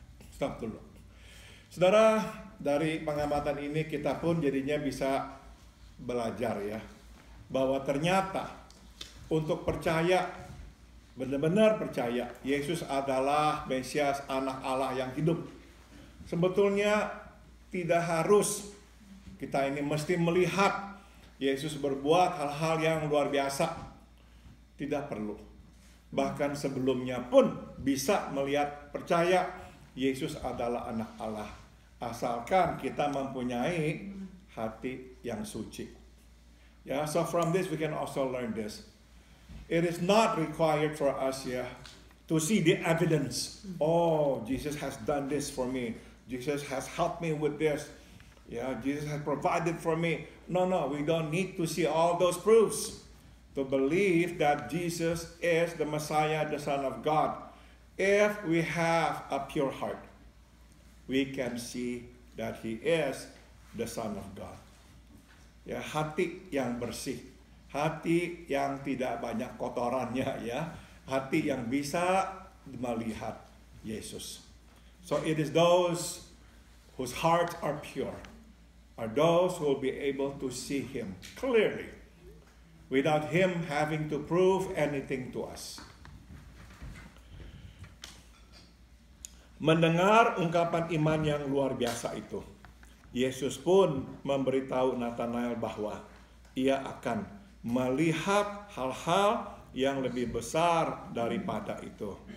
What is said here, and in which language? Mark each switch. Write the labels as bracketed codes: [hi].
[id] Stop dulu. Saudara, dari pengamatan ini kita pun jadinya bisa belajar ya, bahwa ternyata untuk percaya, benar-benar percaya Yesus adalah Mesias, anak Allah yang hidup, sebetulnya tidak harus kita ini mesti melihat Yesus berbuat hal-hal yang luar biasa. Tidak perlu. Bahkan sebelumnya pun bisa melihat, percaya Yesus adalah anak Allah, asalkan kita mempunyai hati yang suci. [en] Yeah, so from this we can also learn this. It is not required for us to see the evidence. Oh, Jesus has done this for me. Jesus has helped me with this. Yeah, Jesus has provided for me. No, we don't need to see all those proofs. to believe that Jesus is the Messiah, the Son of God. If we have a pure heart, we can see that He is the Son of God. [id] Ya, hati yang bersih, hati yang tidak banyak kotorannya, ya, hati yang bisa melihat Yesus. [en] So it is those whose hearts are pure, are those who will be able to see Him clearly, without Him having to prove anything to us. [id] Mendengar ungkapan iman yang luar biasa itu, Yesus pun memberitahu Nathanael bahwa ia akan melihat hal-hal yang lebih besar daripada itu.